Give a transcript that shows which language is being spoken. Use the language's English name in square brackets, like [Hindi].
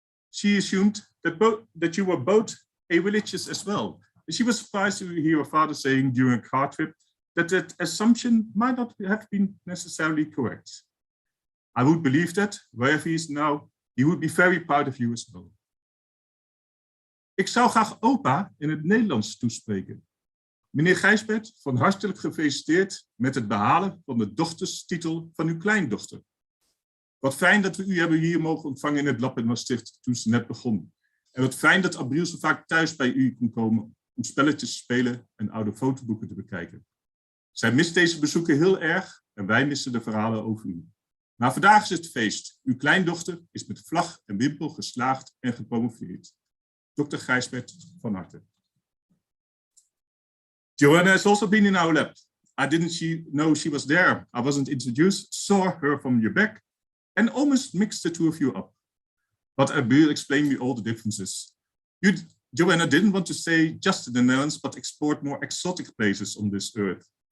[English] She assumed that you were both a-religious as well. And she was surprised to hear her father saying during a car trip that that assumption might not have been necessarily correct. I would believe that, wherever he is now, he would be very proud of you as well. [Dutch] Ik zou graag opa in het Nederlands toespreken. Meneer Gijsbert, van hartelijk gefeliciteerd met het behalen van de dochterstitel van uw kleindochter. Wat fijn dat we u hebben hier mogen ontvangen in het lab in Maastricht toen ze net begon. En wat fijn dat Abril zo vaak thuis bij u kon komen om spelletjes te spelen en oude fotoboeken te bekijken. Zij mist deze bezoeken heel erg en wij missen de verhalen over u. Maar vandaag is het feest. Uw kleindochter is met vlag en wimpel geslaagd en gepromoveerd. Dr. Gijsbert, van harte. [English] Joanna has also been in our lab. I didn't know she was there. I wasn't introduced, saw her from your back, and almost mixed the two of you up. But Abril explained me all the differences. Joanna didn't want to stay just in the Netherlands, but explored more exotic places on this earth.